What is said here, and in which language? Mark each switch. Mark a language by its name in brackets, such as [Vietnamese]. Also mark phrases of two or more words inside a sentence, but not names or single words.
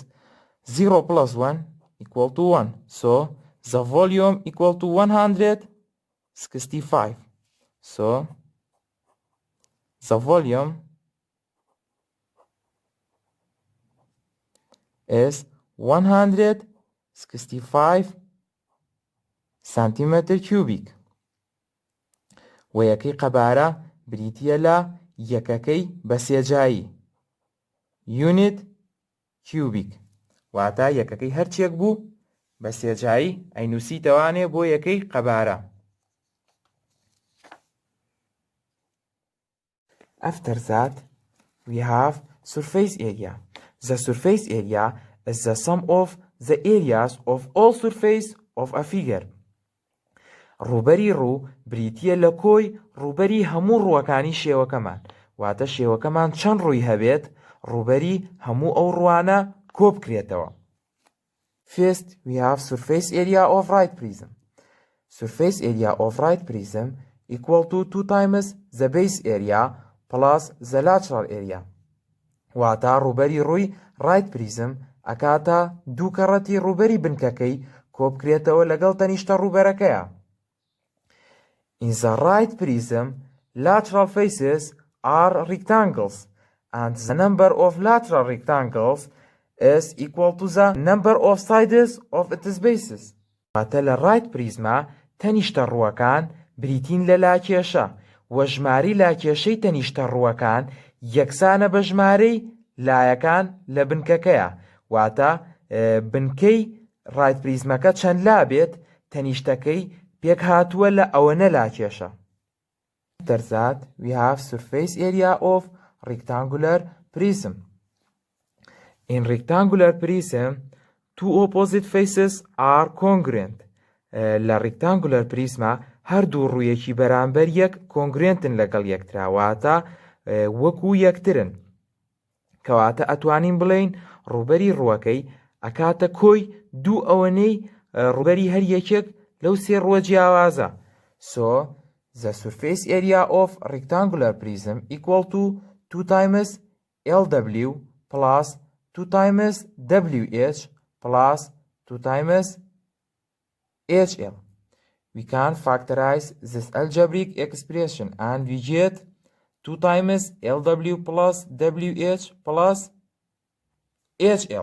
[English] 0 plus 1 equal to 1. So the volume equal to 165. So the volume is 165 [Central Kurdish] سانتیمەتر کیوبیک و یەکەی قەبارە بریتیە لە یەکەکەی بەسێجایی [English] unit cubic [Central Kurdish] واتە یەکەکەی هەرچێک بوو بەسێجایی ئەینووسیتەوانێ بۆ یەکەی قەبارە. [English] After that we have surface area. The surface area is the sum of the areas of all surface of a figure. [Central Kurdish] ڕووبەری ڕوو بریتیە لە کۆی ڕووبەری هەموو ڕووەکانی شێوەکەمان واتە شێوەکەمان چەند ڕووی هەبێت ڕووبەری هەموو ئەو ڕوانە کۆ بکرێتەوە. [English] First we have surface area of right prism. Surface area of right prism equal to 2 times the base area plus the lateral area. [Central Kurdish] واتە ڕووبەری ڕووی [English] right prism [Central Kurdish] ئەکاتە دوو کەڕەتی ڕووبەری بنکەکەی کۆ بکرێتەوە لەگەڵ تەنیشتە ڕووبەرەکەیە. [English] In the right prism, lateral faces are rectangles, and the number of lateral rectangles is equal to the number of sides of its bases. [Central Kurdish] واتە لە [English] right prisma [Central Kurdish] تەنیشتە ڕووەکان بریتین لە لاکێشە و ژماری لاکێشەی تەنیشتە ڕووەکان یەکسانە بە ژمارەی لایەکان لە بنکەکەیە واتە بنکەی [English] right prismەکە [Central Kurdish] چەند لا بێت تەنیشتەکەی پێک هاتووە لە ئەوەنە لاکێشە. [English] After that we have surface area of rectangular prism. In rectangular prism two opposite faces are congruent. [Central Kurdish] لە [English] rectangular prisma [Central Kurdish] هەردوو ڕوویەکی بەرامبەر یەک کۆنگرێنتن لەگەڵ یەکترا واتە وەکو یەکترن کەواتە ئەتوانین بڵێین ڕووبەری ڕووەکەی ئەکاتە کۆی دوو ئەوەنەی ڕووبەری هەر یەکێک لەو سێ ڕووە جیاوازە. [English] So the surface area of rectangular prism equal to 2 times LW plus 2 times WH plus 2 times HL. We can factorize this algebraic expression and we get 2 times LW plus WH plus HL.